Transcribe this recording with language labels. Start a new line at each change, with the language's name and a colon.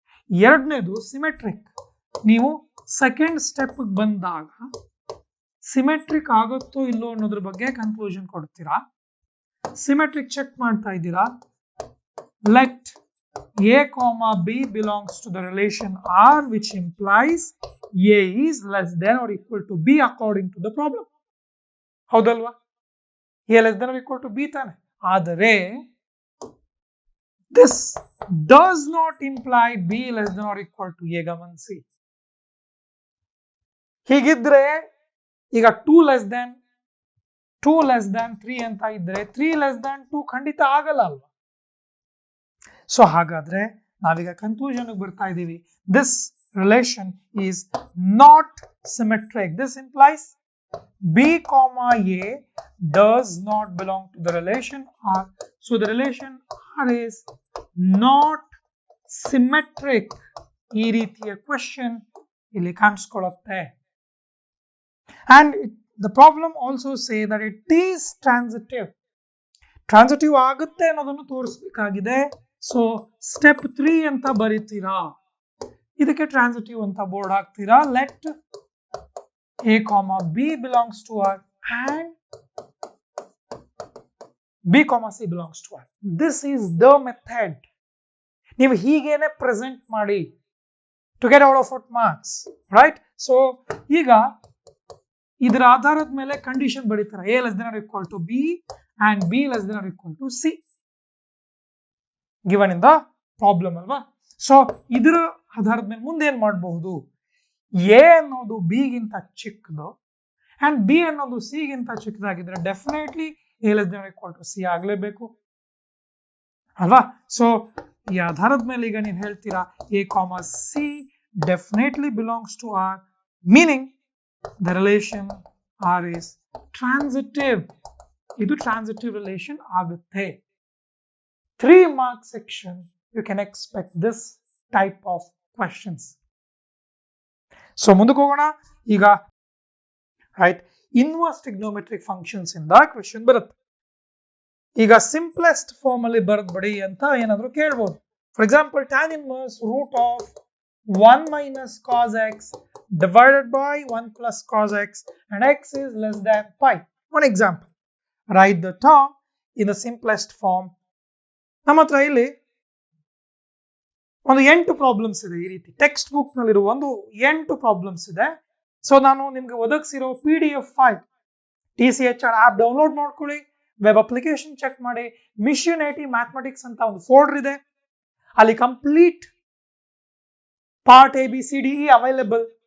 Kannada: ಎರಡನೇದು ಸಿಮೆಟ್ರಿಕ್. ನೀವು second step ಬಂದಾಗ ಸಿಮೆಟ್ರಿಕ್ ಆಗುತ್ತೋ ಇಲ್ಲೋ ಅನ್ನೋದ್ರ ಬಗ್ಗೆ ಕನ್ಕ್ಲೂಷನ್ ಕೊಡ್ತೀರಾ. ಸಿಮೆಟ್ರಿಕ್ ಚೆಕ್ ಮಾಡ್ತಾ ಇದ್ದೀರಾ.
English: Let a comma b belongs to the relation R which implies a is less than or equal to b according to the problem. ಹೌದಲ್ವಾ? A less than or equal to b ತಾನೆ. ಆದರೆ this does not imply b less than or equal to a.
Kannada: ಗಮನಿಸಿ, ಹೀಗಿದ್ರೆ ಈಗ
English: 2 less than 3
Kannada: ಅಂತ ಇದ್ರೆ
English: 3 less than 2
Kannada: ಖಂಡಿತ ಆಗಲ್ಲ ಅಲ್ವಾ? ಸೊ ಹಾಗಾದ್ರೆ ನಾವೀಗ ಕನ್ಕ್ಲೂಷನ್ ಬರ್ತಾ ಇದ್ದೀವಿ.
English: This relation is not symmetric. This implies b comma a does not belong to the relation R. So the relation R is not symmetric.
Kannada: ಈ ರೀತಿಯ ಕ್ವೆಶ್ಚನ್ ಇಲ್ಲಿ ಕಾಣಿಸ್ಕೊಳ್ಳುತ್ತೆ.
English: And the problem also say that it is transitive.
Kannada: Transitive ಆಗುತ್ತೆ ಅನ್ನೋದನ್ನು ತೋರಿಸಬೇಕಾಗಿದೆ. So step 3 ಅಂತ ಬರೀತೀರಾ. ಇದಕ್ಕೆ transitive ಅಂತ board ಹಾಕ್ತೀರಾ.
English: Let a comma b belongs to R and b comma c belongs to R. This is the method.
Kannada: ನೀವು ಹೀಗೇನೆ present ಮಾಡಿ
English: to get out of what marks, right? So
Kannada: ಈಗ ಇದರ ಆಧಾರದ ಮೇಲೆ ಕಂಡೀಷನ್ ಬರೀತಾರೆ
English: a less than or equal to b and b less than or equal to c given in the problem ಅಲ್ವಾ.
Kannada: So ಇದರ ಆಧಾರದ ಮೇಲೆ ಮುಂದೆ ಏನ್ ಮಾಡಬಹುದು, ಎ ಅನ್ನೋದು ಬಿ ಗಿಂತ ಚಿಕ್ಕದು ಅಂಡ್ ಬಿ ಅನ್ನೋದು ಸಿ ಗಿಂತ ಚಿಕ್ಕದಾಗಿದ್ರೆ definitely A
English: less than equal to
Kannada: C ಆಗ್ಲೇಬೇಕು ಅಲ್ವಾ. ಸೊ ಈ ಆಧಾರದ ಮೇಲೆ ಈಗ ನೀವು ಹೇಳ್ತೀರಾ
English: A comma c definitely belongs to R, meaning the relation R is transitive.
Kannada: ಇದು ಟ್ರಾನ್ಸಿಟಿವ್ ರಿಲೇಷನ್ ಆಗುತ್ತೆ.
English: 3 mark section you can expect this type of questions.
Kannada: So ಮುಂದಕ್ಕೆ ಹೋಗೋಣ. ಈಗ ರೈಟ್ ಇನ್ವರ್ಸ್ ಟ್ರಿಗ್ನೋಮೆಟ್ರಿಕ್ ಫಂಕ್ಷನ್ಸ್ ಇಂದ ಕ್ವೆಶ್ಚನ್ ಬರುತ್ತೆ. ಈಗ ಸಿಂಪ್ಲೆಸ್ಟ್ ಫಾರ್ಮ್ ಅಲ್ಲಿ ಬರೆದ್ಬಿಡಿ ಅಂತ ಏನಾದ್ರು ಕೇಳ್ಬೋದು.
English: For example tan inverse root of 1 minus cos x divided by 1 plus cos x and x is less than pi. One example. Write the term in the simplest form.
Kannada: ನಮ್ಮ ಹತ್ರ ಇಲ್ಲಿ ಒಂದು 8 problems ಇದೆ. ಈ ರೀತಿ ಟೆಕ್ಸ್ಟ್ ಬುಕ್ ನಲ್ಲಿರುವ ಒಂದು 8 problems ಇದೆ. ಸೊ ನಾನು ನಿಮ್ಗೆ ಒದಗಿಸಿರೋ PDF file TCHR app download ಮಾಡ್ಕೊಳ್ಳಿ, ವೆಬ್ ಅಪ್ಲಿಕೇಶನ್ ಚೆಕ್ ಮಾಡಿ. ಮಿಷನ್ 80 ಮ್ಯಾಥಮೆಟಿಕ್ಸ್ ಅಂತ ಒಂದು ಫೋಲ್ಡರ್ ಇದೆ, ಅಲ್ಲಿ ಕಂಪ್ಲೀಟ್ ಪಾರ್ಟ್ ABCDE ಅವೈಲೇಬಲ್.